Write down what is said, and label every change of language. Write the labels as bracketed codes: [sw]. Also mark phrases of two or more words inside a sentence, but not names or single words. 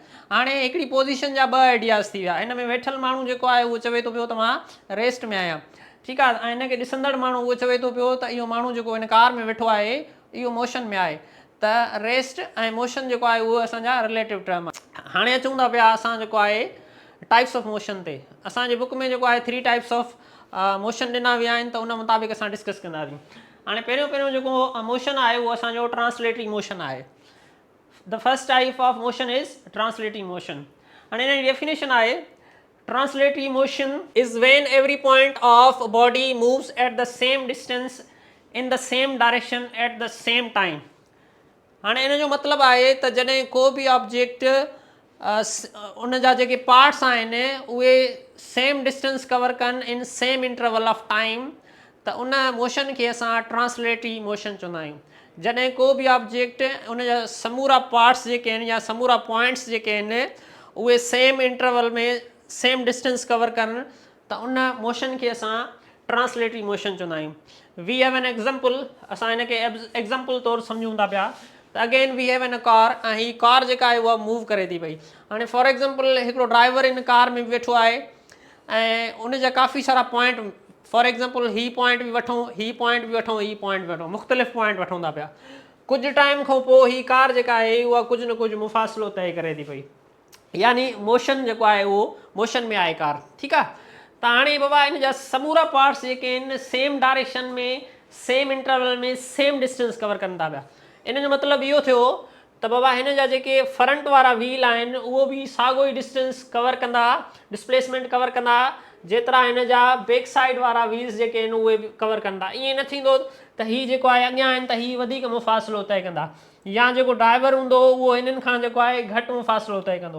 [sd] हाणे हिकिड़ी पोजीशन जा ॿ आइडियाज़ थी विया। हिन में वेठल माण्हू जेको आहे उहो चवे थो पियो त मां रेस्ट में आहियां, ठीकु आहे। ऐं हिनखे ॾिसंदड़ माण्हू उहो चवे थो पियो त इहो माण्हू जेको हिन कार में वेठो आहे इहो मोशन में आहे। त रेस्ट ऐं मोशन जेको आहे उहो असांजा [en] relative term [sd] आहे। हाणे अचूं था पिया असां जेको आहे [en] types of motion [sd] ते। असांजे बुक में जेको आहे 3 [en] types of motion [sd] ॾिना विया आहिनि, त उन मुताबिक़ असां डिस्कस कंदासीं। हाणे पहिरियों जेको मोशन आहे उहो असांजो [en] translatory motion [sd] आहे। [en] the first type of motion is translatory motion. [sd] हाणे हिन जी डेफिनेशन आहे, [en] translatory motion is when every point of body moves at the same distance in the same direction at the same time. [sd] हाणे इन जो मतिलबु आहे त जॾहिं को बि ऑब्जेक्ट उन जा जेके पार्ट्स आहिनि उहे [en] same distance cover [sd] कनि [en] in same interval of time, [sd] त उन मोशन खे असां [en] translatory motion [sd] चवंदा आहियूं। जॾहिं को बि ऑब्जेक्ट उन जा समूरा पार्ट्स जेके आहिनि या समूरा पॉइंट्स जेके आहिनि उहे [en] same interval [sd] में [en] same distance cover [sd] कनि, त उन मोशन खे असां [en] translatory motion [sd] चवंदा आहियूं। [en] we have an example, [sd] असां हिन खे एग्ज़ाम्पल तौरु सम्झूं था पिया त [en] again we have an a car, [sd] ऐं हीअ कार जेका आहे उहा मूव करे थी पई। हाणे [en] for example [sd] हिकिड़ो ड्राइवर इन कार में वेठो आहे ऐं उन जा काफ़ी सारा पॉइंट, [en] for example [sd] ही पॉइंट बि वठूं, ही पॉइंट बि वठूं, ही पॉइंट बि वठूं, मुख़्तलिफ़ पॉइंट वठूं था पिया। कुझु टाइम खां पोइ ही कार जेका आहे उहा कुझु न कुझु मुफ़ासिलो तय करे थी पई, यानी मोशन जेको आहे उहो मोशन में आहे कार, ठीकु आहे। त हाणे बाबा इन जा समूरा पार्ट्स जेके आहिनि [en] same direction [sd] में [en] same interval [sd] में [en] same distance cover [sd] कनि था पिया। इन जो मतिलबु इहो थियो त बाबा हिन जा जेके फ्रंट वारा व्हील आहिनि उहो बि साॻियो ई डिस्टेंस कवर कंदा, [en] displacement cover [sd] कंदा जेतिरा हिन जा [en] back side [sd] वारा व्हील्स जेके आहिनि उहे बि कवर कंदा। ईअं न थींदो त हीअ जेको आहे अॻियां आहिनि त हीअ वधीक मुफ़ासिलो तय कंदा, या जेको ड्राइवर हूंदो उहो हिननि खां जेको आहे घटि मुफ़ासिलो तय कंदो।